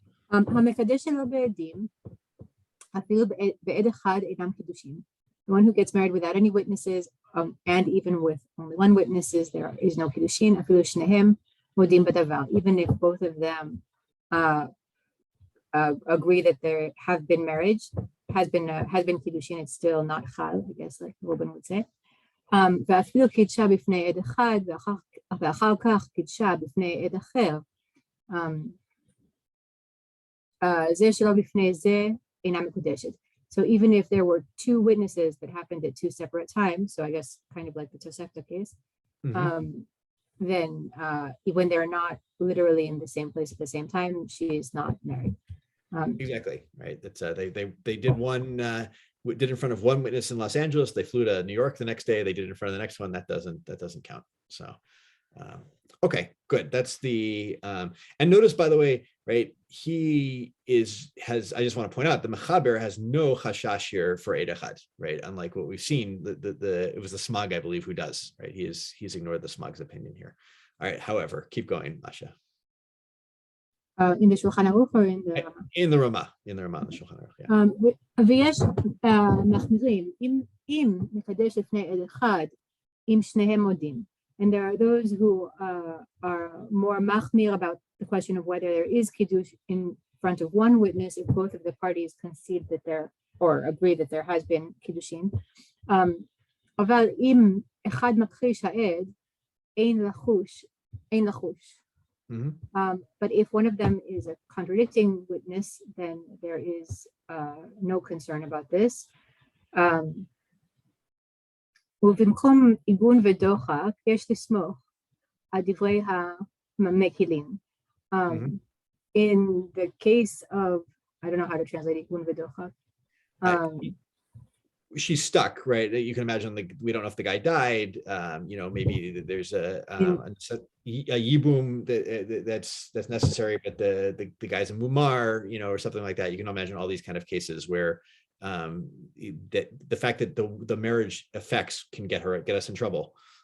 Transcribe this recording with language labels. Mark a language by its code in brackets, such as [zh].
[he] המקדש שלו בעדים, אפילו בעד אחד אינם קידושים. [en] The one who gets married without any witnesses, and even with only one witnesses, there is no kiddushin. [he] אפילו שניהם מודים בדבר. [en] Even if both of them agree that there have been marriage, has been kiddushin, it's still not chal, I guess, like Ruben would say. [he] ואפילו קידשה בפני עד אחד, ואחר כך קידשה בפני עד אחר. זה שלא בפני זה אינה מקודשת. [en] So even if there were two witnesses that happened at two separate times, so I guess kind of like the Tosefta case, then when they're not literally in the same place at the same time, she is not married. Exactly, right. That's they did one did in front of one witness in Los Angeles. They flew to New York the next day. They did it in front of the next one. That doesn't count. So okay, good. That's the and notice, by the way, right, I just want to point out the Mechaber has no chashash here for Eid Echad, right? Unlike what we've seen, it was the Smag, I believe, who does, right? He's ignored the Smag's opinion here. All right, however, keep going, Masha. In the Shulchan Aruch or in the Rama? In the Rama, in the Shulchan Aruch, yeah. [he] ויש מחמירים, אם מקדש לפני עד אחד, אם שניהם מודים. [en] And there are those who are more machmir about the question of whether there is kiddush in front of one witness if both of the parties concede that there or agree that there has been kiddushin. [he] אבל אם אחד מכחיש העד, אין לחוש. [en] But if one of them is a contradicting witness, then there is no concern about this. [he] ובמקום עיגון ודוחק, יש לסמוך על דברי המקילים. [en] In the case of, I don't know how to translate עיגון ודוחק. She's stuck, right? You can imagine, like, we don't know if the guy died. Maybe there's a yibum that's necessary, but the guy's a mumar, or something like that. You can imagine all these kind of cases where that the fact that the marriage effects can get us in trouble.